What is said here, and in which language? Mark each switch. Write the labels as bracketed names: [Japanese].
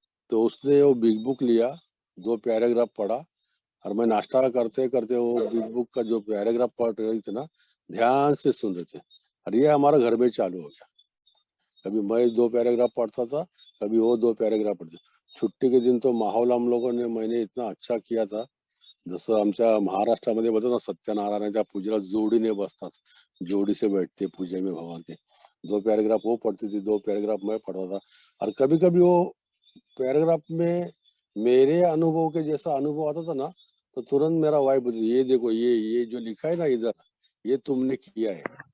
[Hindi] तो उसने वो बिग बुक लिया, 2 पैराग्राफ पढ़ा, और मैं नाश्ता करते-करते वो बिग बुक का जो पैराग्राफ पढ़ रही थी ना, ध्यान से सुन रहे थे। और ये हमारा घर में चालू हो गया। कभी मैं 2 पैराग्राफ पढ़ता था, कभी वो 2 पैराग्राफ पढ़ते। छुट्टी के दिन तो माहौल हम लोगों ने मैंने इतना अच्छा किया था, [Marathi] जसं आमच्या महाराष्ट्रामध्ये बोलतात ना, सत्यनारायणाच्या पूजेला जोडीने बसतात. [Hindi] जोड़ी से बैठते पूजा में भगवान के। 2 पैराग्राफ वो पढ़ती थी, 2 पैराग्राफ मैं पढ़ता था। और कभी-कभी वो पैराग्राफ में मेरे अनुभव के जैसा अनुभव आता था ना, तो तुरंत मेरा वाइफ बोलती, "ये देखो, ये जो लिखा है ना इधर, ये तुमने किया है।